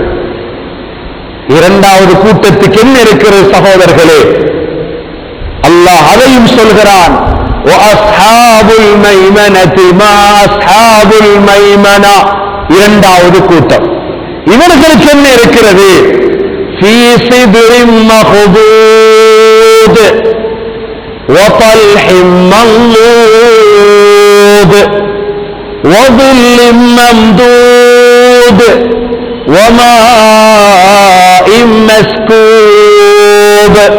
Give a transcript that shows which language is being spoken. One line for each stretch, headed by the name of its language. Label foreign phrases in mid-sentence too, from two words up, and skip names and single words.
Tamil: இரண்டாவது கூட்டத்துக்கு என்ன இருக்கிறது சகோதரர்களே? அல்லாஹ் அதையும் சொல்கிறான். இரண்டாவது கூட்டம் இவர்களுக்கு என்ன இருக்கிறது?
Arabic: في صدر مخضود وطلح منضود وظل ممدود وماء مسكوب